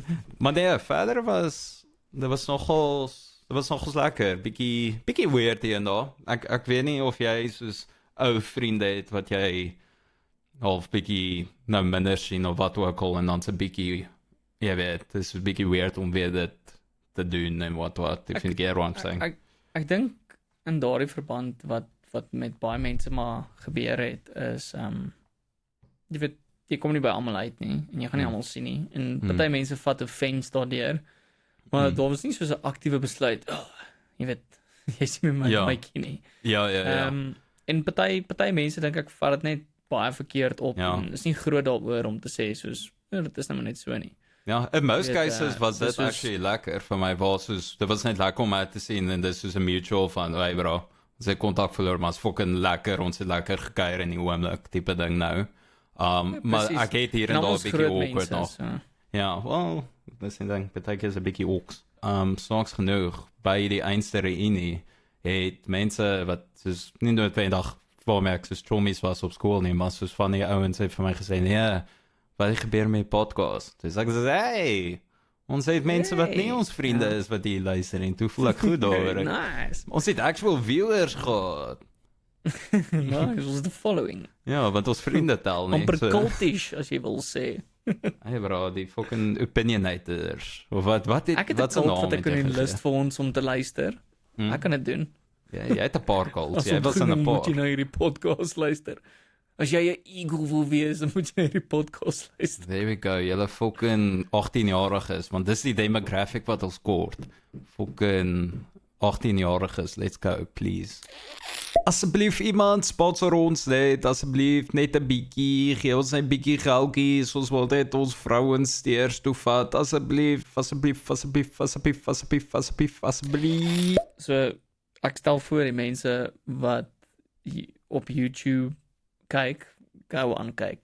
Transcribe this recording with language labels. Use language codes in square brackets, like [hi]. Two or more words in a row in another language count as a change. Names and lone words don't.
[af] Maar nee, verder dit was nogals lekker, bietjie weird hier en daar. Ek weet nie of jy soos ou vriende het wat jy half bietjie nou minder sien of wat ook al en dan 'n bietjie ja, weet, het is 'n bietjie weird om weer dit te doen en wat, ek vind [en] get what I'm saying. [af] Ek dink in daardie verband wat met baie mense maar gebeur het is jy weet, jy kom nie by almal uit nie en jy gaan nie almal sien nie en party mense vat offense daardeur, maar daar was nie so 'n aktiewe besluit, jy weet, jy sien my mykie nie. Ja. En party mense dink ek vat dit net baie verkeerd op en is nie groot daaroor om te sê soos, dit is nou net so nie. Ja, [en] in most cases [af] was dit actually lekker vir my, dit was net lekker om uit te sien en dis soos 'n mutual van, [en] hey bro, [af] ons het kontak verloor, maar is fucking lekker, ons het lekker gekuier in die oomblik, type ding nou. Maar ek het hier en daar 'n bietjie awkward nog. Ja, wel, dis 'n ding, beteken is 'n bietjie awkward. Snaaks genoeg, by die einste reunie het mense wat soos nie noodwendig waarmee ek soos traumies was op skool nie, maar soos van die ouens het vir my gesê, nee, wat gebeur met die podcast? Dus ek sê, hey, ons het mense wat nie ons vriende is wat hier luister en toe voel ek goed daaroor. Nice. Ons het actual viewers gehad. [en] Nice, was the following. [af] Ja, want ons vriende tel nie. Amper cultish, as jy wil sê. [en] Hey bro, [af] die fucking opinionators. Of wat ek het 'n cult wat ek in die list vir ons om te luister. Ek kan dit doen. Ja, jy het 'n paar cults. Jy was in 'n paar. Moet jy nou hierdie podcast luister. As jy 'n eagle wil wees, dan moet jy hierdie podcast luister. [en] There we go. [af] Julle fucking 18-jariges, want dis die demographic wat ons kort. Fucking 18-jariges, [en] let's go, please. [af] Asseblief iemand sponsor ons net, asseblief net 'n bietjie, gee ons 'n bietjie geldjies, ons wil net ons vrouens steers toe vat, asseblief. So, ek stel voor die mense wat op YouTube kyk, gou aankyk.